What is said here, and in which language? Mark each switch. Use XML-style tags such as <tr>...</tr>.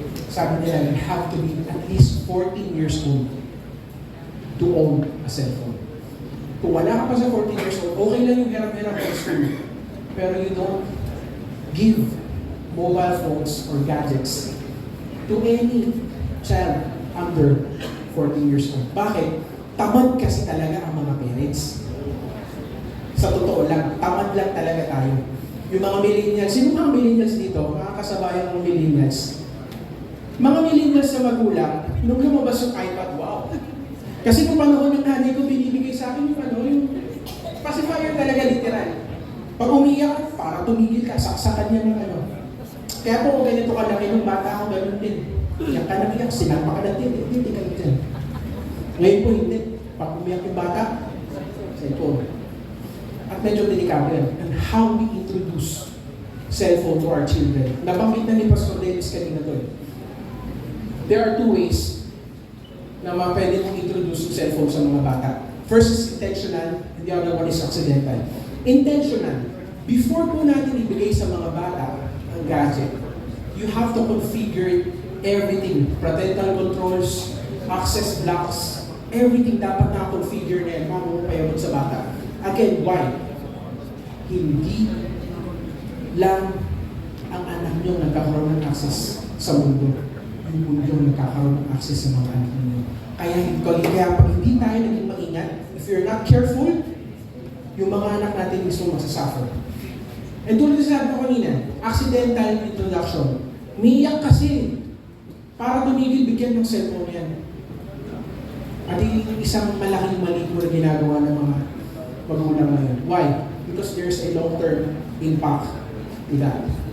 <tl>Sabi nila,</tl> <en>you have to be at least 14 years old to own a cellphone.</en> <tl>Kung wala ka pa sa 14 years old, okay lang yung hirap-hirap sa school. Pero</tl> <en>you don't give mobile phones or gadgets to any child under 14 years old.</en> <tl>Bakit? Tamad kasi talaga ang mga parents. Sa totoo lang, tamad lang talaga tayo. Yung mga millennials, sino mga millennials dito? Mga kasabayan ng millennials. Mga millennials na magulang, nung lumabas yung iPad, wow. Kasi kung panahon ng nanay ko, binibigay sa akin yung pacifier talaga literal. Pag umiyak, para tumigil ka, saksakan niya ng ano. Kaya po kung ganito kalaki ng bata ako, ganun din. Iyak ka nang iyak, sinapa ka natin, hindi ka natin. Ngayon po hindi. Pag umiyak yung bata, cellphone. At medyo delikado yan.</tl> <en>And how we introduce cellphone to our children.</en> <tl>Nabanggit na ni Pastor Dennis kanina to.</tl> <en>There are two ways</en> <tl>na pwede mong introduce yung cellphone sa mga bata.</tl> <en>First is intentional, and the other one is accidental.</en> <tl>Intentional. Before po natin ibigay sa mga bata ang gadget,</tl> <en>you have to configure everything.</en> <tl>Parental controls, access blocks, everything dapat na-configure na yan bago mo payabot sa bata. Again, why? Hindi lang ang anak nyo nagkakaroon ng access sa mundo. Yung mundo nagkakaroon ng access sa mga anak nyo. Kaya pag hindi tayo naging maingat,</tl> <en>if you're not careful,</en> <tl>yung mga anak natin mismo masasuffer. And tulad sa sabi ko kanina, accidental introduction. Umiiyak kasi para tumigil bigyan ng cellphone yan. At yung isang malaking mali po na ginagawa ng mga magulang ngayon.</tl> <en>Why? Because there's a long-term impact to that.</en>